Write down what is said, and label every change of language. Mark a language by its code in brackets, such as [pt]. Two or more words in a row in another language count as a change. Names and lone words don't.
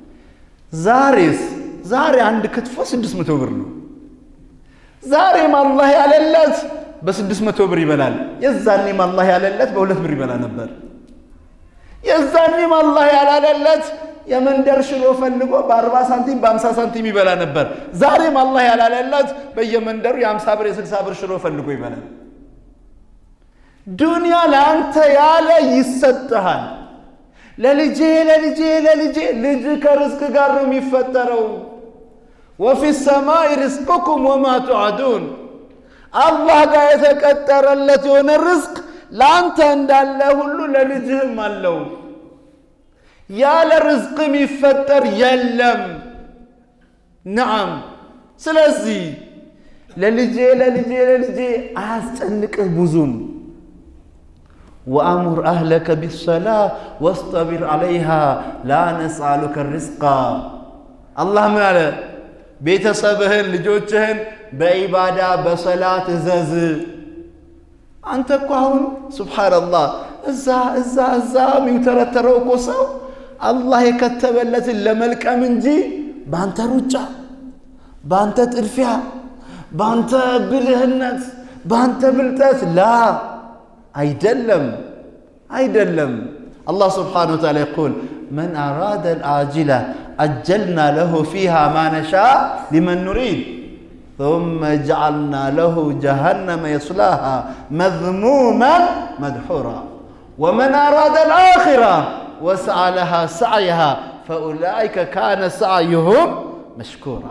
[am] ዛሬ አንድ ክትፎ 600 ብር ነው። ዛሬም አላህ ያለለት በ600 ብር ይበላል። የዛኔም አላህ ያለለት በ2 ብር ይበላ ነበር። የዛኔም አላህ ያላለለት የመንደር ሽሮ ፈልጎ በ40 ሳንቲም በ50 ሳንቲም ይበላ ነበር። ዛሬም አላህ ያላለለት በየመንደሩ የ50 ብር የ60 ብር ሽሮ ፈልጎ ይበላል። ዱንያ ለአንተ ያለ ይሰጥሃል። ለልጄ ልጅ ከርዝቅ ጋር ነው የሚፈጠረው። [ar] وفي السماء رزقكم وما توعدون [am] አላህ ጋር የተቀጠረለት የሆነ ርዝቅ ላንተ እንዳለ ሁሉ ለልጅህም አለው። ያለ ርዝቅ የሚፈጠር የለም። ነዓም። ስለዚህ ለልጄ አያስጨንቅህ ብዙም። [ar] وأمر أهلك بالصلاة واصطبر عليها لا نسألك الرزق الله من على [am] ቤተሰብህን ልጆችህን በኢባዳ በሰላት እዘዝ። አንተ እኮ አሁን ሱብሃንአላህ እዛ የሚተረተረው እኮ ሰው አላህ የከተበለትን ለመልቀም እንጂ ባንተ ሩጫ፣ ባንተ ጥድፊያ፣ ባንተ ብልህነት፣ ባንተ ብልጠት አይደለም። [ar] الله سبحانه وتعالى يقول من أراد العاجلة أجلنا له فيها ما نشاء لمن نريد ثم جعلنا له جهنم يصلاها مذموما مدحورا ومن أراد الآخرة وسعى لها سعيها فأولئك كان سعيهم مشكورا.